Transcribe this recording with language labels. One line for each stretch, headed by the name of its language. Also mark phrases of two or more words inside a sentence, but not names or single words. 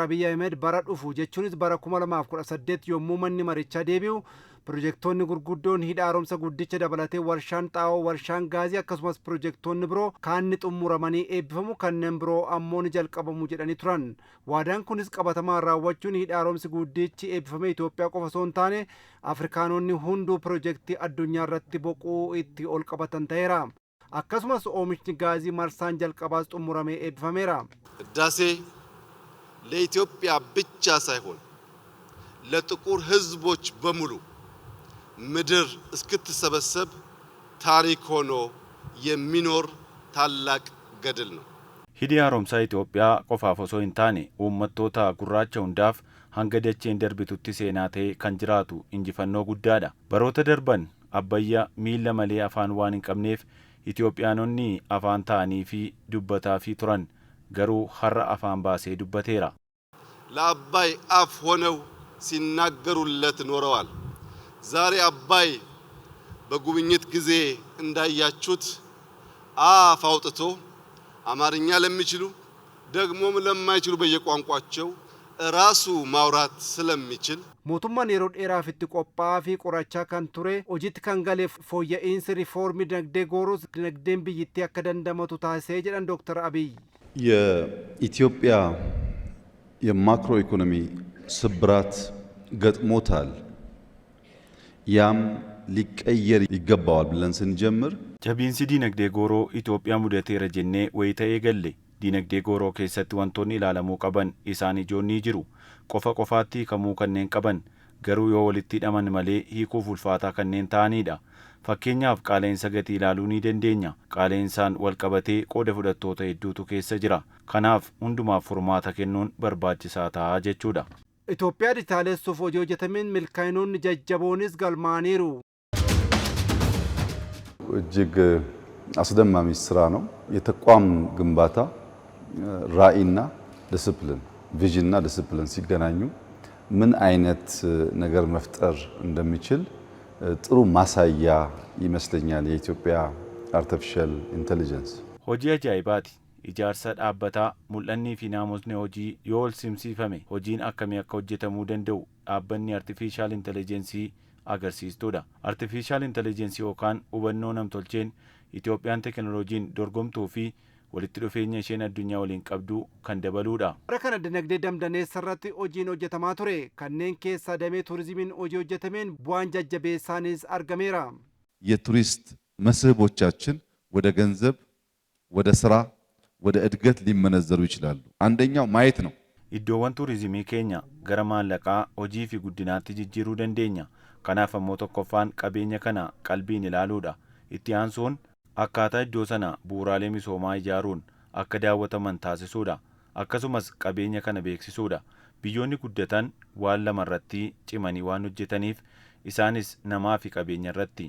Oromo: Abiy Ahmed bara dhufu jechuunis bara 2018 yommuu manni marichaa deebi'u pirojektoonni gurguddoon hidha haaromsa guddicha dabalatee warshaan xaa'oo, warshaan gaazii akkasumas pirojektoonni biroo kaanni xumuramanii eebbifamu kanneen biroo ammoo ni jalqabamu jedhanii turan. Waadaan kunis qabatamaan raawwachuun hidha haaromsi guddichi eebbifame Itoophiyaa qofa osoo hin taane Afrikaanonni hunduu pirojektii addunyaa irratti boquu itti ol qabatan ta'eera. akkasumas oomishni gaazii marsaan jalqabaas xumuramee eebbifameera.
Amharic: ህዳሴ ለኢትዮጵያ ብቻ ሳይሆን ለጥቁር ህዝቦች በሙሉ ምድር እስክትሰበሰብ ታሪክ ሆኖ የሚኖር ታላቅ ገድል ነው።
Oromo: hidhi haaromsaa Itoophiyaa qofaaf osoo hin taane uummattoota gurraacha hundaaf hanga dacheen darbitutti seenaa ta'ee kan jiraatu injifannoo guddaadha. Baroota darban Abbayyaa miila malee afaan waan hin qabneef Itoophiyaanonni afaan ta'anii fi dubbataa fi turan garuu har'a afaan baasee dubbateera.
Amharic: ለአባይ አፍ ሆነው ሲናገሩለት ኖረዋል። ዛሬ አባይ በጉብኝት ጊዜ እንዳያችሁት አፍ አውጥቶ አማርኛ ለሚችሉ ደግሞም ለማይችሉ በየቋንቋቸው ራሱ ማውራት ስለሚችል
Oromo: mootummaan yeroo dheeraaf itti qophaa'aa fi qorachaa kan ture hojiitti kan galeef fooyya'insi riifoormii dinagdee goorus dinagdeen biyyittii akka dandamatu taasisee jedhan Dr. Abiy.
Amharic: የኢትዮጵያ የማክሮ ኢኮኖሚ ስብራት ገጥሞታል። ያም ሊቀየር ይገባዋል ብለን ስንጀምር
Oromo: jabiinsi dinagdee gooroo Itoophiyaa mudateera jennee wayita eegalle dinagdee gooroo keessatti wantoonni ilaalamuu qaban isaan ijoon jiru. qofaatti hiikamuu kanneen qaban garuu yoo walitti hidhaman malee hiikuuf ulfaataa kanneen ta'anidha. Fakkeenyaaf qaala'insa gatii ilaaluu ni dandeenya. Qaala'insaan wal qabatee qooda fudhattoota hedduutu keessa jira. Kanaaf hundumaaf furmaata kennuun barbaachisaa ta'a jechuudha. Itoophiyaa dijitaalessuuf hojii hojjetameen milkaa'inoonni jajjaboonis galmaaniiru.
Amharic: እጅግ አስደማሚ ስራ ነው። የተቋም ግንባታ ራዕይና ዲሲፕሊን ቪዥንና ዲሲፕሊን ሲገናኙ ምን አይነት ነገር መፍጠር እንደሚችል ጥሩ ማሳያ ይመስለኛል የኢትዮጵያ
English: artificial intelligence።
Oromo: hojii ajaa'ibaati. Ijaarsa dhaabbataa mul'annii fi naamusni hojii yoo ol simsiifame hojiin akkamii akka hojjetamuu danda'u dhaabbanni
English: artificial intelligence
Oromo: agarsiistuudha.
English: Artificial intelligence
Oromo: yookaan hubannoo namtolcheen Itoophiyaan teknooloojiin dorgomtuu fi walitti dhufeenya isheen addunyaa waliin qabdu kan dabaluudha. Bara kana dinagdee damdaneessa irratti hojiin hojjetamaa ture. Kanneen keessaa damee turizimiin hojii hojjetameen bu'aan jajjabeessaanis argameera.
Amharic: የቱሪስት መስህቦቻችን ወደ ገንዘብ፣ ወደ ስራ፣ ወደ እድገት ሊመነዘሩ ይችላሉ። አንደኛው ማየት ነው።
Oromo: iddoowwan turizimii keenya gara maallaqaa hojii fi guddinaatti jijjiiruu dandeenya. Kanaaf ammoo tokkoffaan qabeenya kana qalbiin ilaaluudha. Itti aansuun akkaataa iddoo sana bu'uuraalee misoomaa ijaaruun akka daawwataman taasisuudha. Akkasumas qabeenya kana beeksisuudha. Biyyoonni guddatan waan lama irratti cimanii waan hojjetaniif isaanis namaa fi qabeenya irratti.